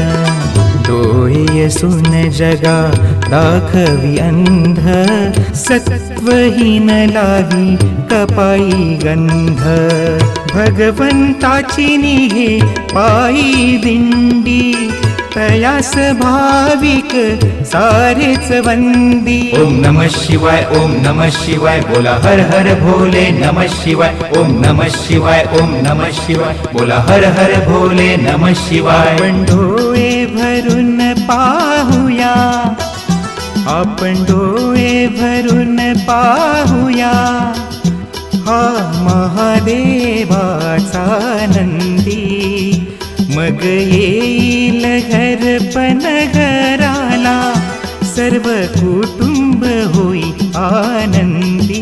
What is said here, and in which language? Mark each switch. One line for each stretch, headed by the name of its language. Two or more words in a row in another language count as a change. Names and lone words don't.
Marathi: डोळे असून जगा दाखवी अंध, सत्वहीन लावी कपाई गंध. भगवंताची निघे पायी दिंडी, तयास भाविक सारेच वंदी.
Sanskrit: ओम नमः शिवाय, ओम नमः शिवाय,
Marathi: बोला हर हर भोले
Sanskrit: नमः शिवाय. ओम नमः शिवाय, ओम नमः शिवाय,
Marathi: बोला हर हर भोले
Sanskrit: नमः शिवाय.
Marathi: आपण डोळे भरून पाहूया, आपण डोळे भरून पाहूया, हा महादेवाचा नंदी. मग येईल घरपण घराला, सर्व कुटुंब होई आनंदी.